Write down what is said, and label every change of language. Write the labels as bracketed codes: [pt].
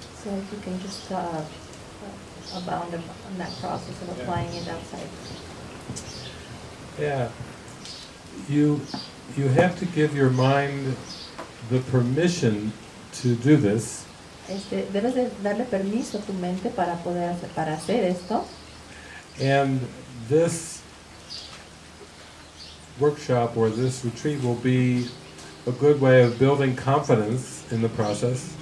[en] So if you can just abound on that process of applying it outside. Yeah. You have to give your mind the permission to do this. [es] Debes de darle permiso a tu mente para hacer esto. [en] And this workshop or this retreat will be a good way of building confidence in the process.